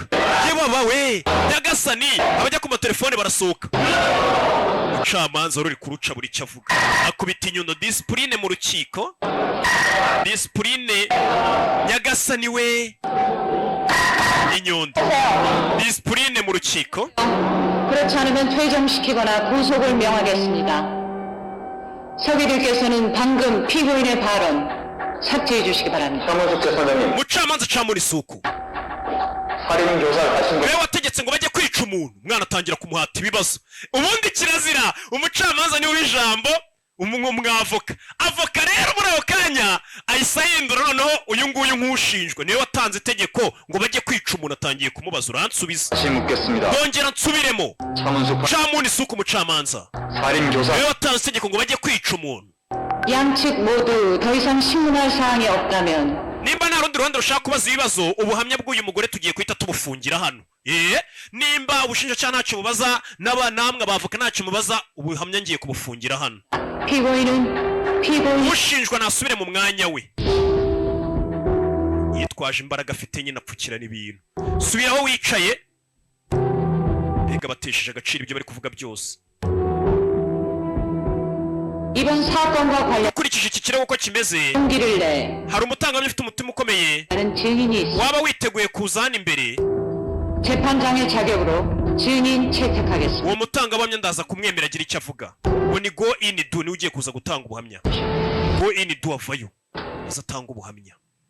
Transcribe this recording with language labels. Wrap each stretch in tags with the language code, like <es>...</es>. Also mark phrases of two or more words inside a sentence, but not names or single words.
<rw>yebaba we nyagasani abajya ku matelefone barasohoka. umucamanza wari uri kuruca buri icyo avuga akubita inyundo. disipurine mu rukiko, disipurine. nyagasani we inyundo, disipurine mu rukiko.</rw> <ko>그렇지 않으면 퇴정시키거나 구속을 명하겠습니다. 서기들께서는 방금 피고인의 발언 삭제해 주시기 바랍니다. 차문숙 선생님,</ko> <rw>mucamanza Camundi Suku</rw> <ko>살인 교사를 하신</ko> <rw>we wategetse ngo bajye kwica umuntu. umwana atangira kumuhata ibibazo. ubundi kirazira umucamanza niwe w'ijambo umwavoka. avoka rero muri ako kanya ahise ahindura noneho uyu nguyu nk'ushinjwe niwe watanze itegeko ngo bajye kwica umuntu. atangiye kumubaza uransubiza?</rw> <ko>다시 묻겠습니다.</ko> <rw>yongera nsubiremo.</rw> <ko>차문숙</ko> <rw>Camundi Suku umucamanza</rw> <ko>살인 교사</ko> <rw>niwe watanze itegeko ngo bajye kwica umuntu.</rw> <ko>양측 모두 더 이상 신문할 사항이 없다면</ko> <rw>nimba nta rundi ruhande rushaka kubaza ibibazo ubuhamya bw'uyu mugore tugiye guhita tubufungira hano. nimba ubushinjacyaha ntacyo bubaza namwe abavoka ntacyo mubaza ubuhamya ngiye kubufungira hano.</rw> <ko>피고인</ko> <rw>ushinjwa nasubire mu mwanya we. yitwaje imbaraga afite nyine apfukirana ibintu. subira aho wicaye. mbega batesheje agaciro ibyo bari kuvuga byose.</rw> <ko>이번 사건과 관련</ko> <rw>ukurikije iki kirego uko kimeze</rw> <ko>용기를 내</ko> <rw>hari umutangabuhamya ufite umutima ukomeye</rw> <ko>다른 증인이 있어</ko> <rw>waba witeguye kuza hano imbere.</rw> <ko>재판장의 자격으로 증인 채택하겠습니다.</ko> <rw>uwo mutangabuhamya ndaza kumwemera agira icyo avuga. ngo ni go in do niwe ugiye kuza gutanga ubuhamya. go in do avayo aza atanga ubuhamya.</rw>